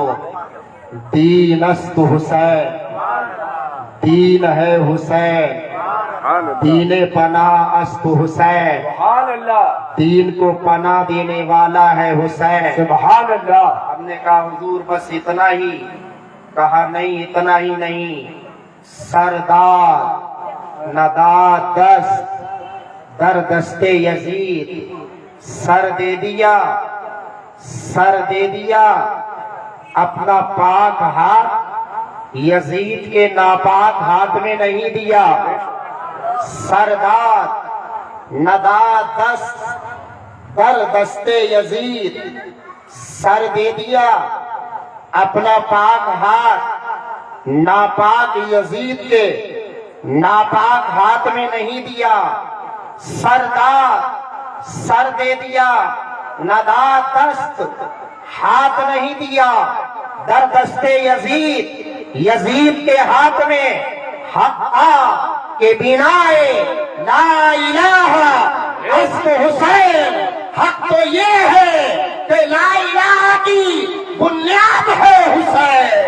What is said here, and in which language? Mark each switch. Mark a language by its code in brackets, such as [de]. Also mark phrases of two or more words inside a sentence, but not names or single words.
[fa] دین است حسین, [ur] دین ہے حسین, [fa] دین پناہ است حسین. [ar] سبحان اللہ [ur] دین کو پناہ دینے والا ہے حسین. [ar] سبحان اللہ. [ur] ہم نے کہا حضور بس اتنا ہی. کہا نہیں اتنا ہی نہیں. [fa] سردار نداد دست در دستے یزید, [ur] سر دے دیا, سر دے دیا, اپنا پاک ہاتھ یزید کے ناپاک ہاتھ میں نہیں دیا. [fa] سردار نداد دست در دستے یزید, [ur] سر دے دیا, اپنا پاک ہاتھ ناپاک یزید کے ناپاک ہاتھ میں نہیں دیا. سردار سر دے دیا, [fa] نداد دست [ur] ہاتھ نہیں دیا. [fa] در دستے یزید, [ur] یزید کے ہاتھ میں حق کے [fa] بنائے لا الہ است حسین. [ur] حق تو یہ ہے کہ لا الہ کی بنیاد ہے حسین.